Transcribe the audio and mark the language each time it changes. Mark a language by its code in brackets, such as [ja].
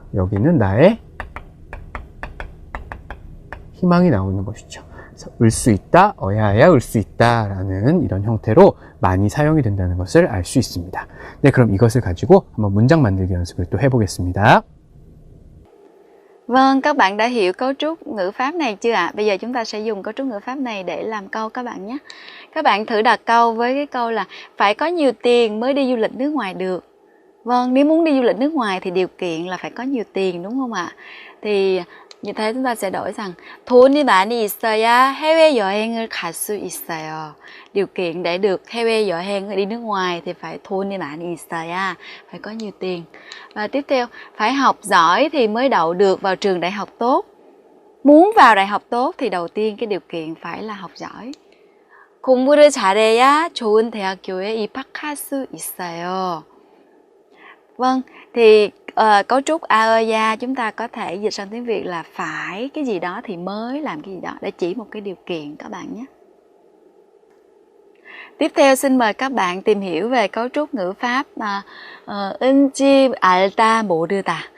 [ko] 여기는 나의 희망이 나오는 것이죠. 을 수 있다, 어야야 을 수 있다 라는 이런 형태로 많이 사용이 된다는 것을 알 수 있습니다. 네, 그럼 이것을 가지고 한번 문장 만들기 연습을 또 해보겠습니다. [vi] Vâng, các bạn đã hiểu cấu trúc ngữ pháp này chưa ạ? Bây giờ chúng ta sẽ dùng cấu trúc ngữ pháp này để làm câu các bạn nhé. Các bạn thử đặt câu với cái câu là phải có nhiều tiền mới đi du lịch nước ngoài được. Vâng, nếu muốn đi du lịch nước ngoài thì điều kiện là phải có nhiều tiền đúng không ạ? Thì như thế chúng ta sẽ đổi rằng [ko] 돈이 많이 있어야 해외여행을 갈 수 있어요. [vi] Điều kiện để được 해외여행 đi nước ngoài thì phải [ko] 돈이 많이 있어야, [vi] phải có nhiều tiền. Và tiếp theo, phải học giỏi thì mới đậu được vào trường đại học tốt. Muốn vào đại học tốt thì đầu tiên cái điều kiện phải là học giỏi. [ko] 공부를 잘해야 좋은 대학교에 입학할 수 있어요. [vi] Vâng, thì cấu trúc aeya chúng ta có thể dịch sang tiếng Việt là phải cái gì đó thì mới làm cái gì đó, để chỉ một cái điều kiện các bạn nhé. Tiếp theo xin mời các bạn tìm hiểu về cấu trúc ngữ pháp [ko] 은지 알다 모르다.